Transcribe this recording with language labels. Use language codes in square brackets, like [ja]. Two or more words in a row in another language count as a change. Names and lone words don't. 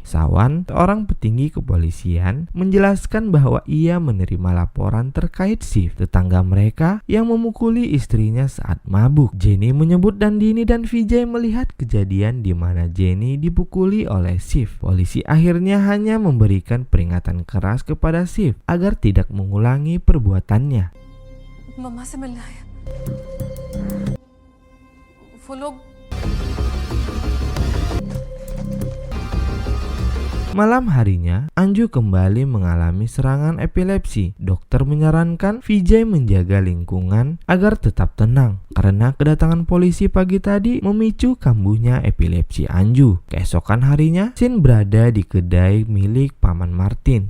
[id] Sawan, seorang petinggi kepolisian, menjelaskan bahwa ia menerima laporan terkait Shiv, tetangga mereka yang memukuli istrinya saat mabuk. Jenny menyebut Nandini dan Vijay melihat kejadian di mana Jenny dipukuli oleh Shiv. Polisi akhirnya hanya memberikan peringatan keras kepada Shiv agar tidak mengulangi perbuatannya. [hi] मम्मा से मिलना है। वो लोग [id] Malam harinya, Anju kembali mengalami serangan epilepsi. Dokter menyarankan Vijay menjaga lingkungan agar tetap tenang karena kedatangan polisi pagi tadi memicu kambuhnya epilepsi Anju. Keesokan harinya, Sin berada di kedai milik Paman Martin.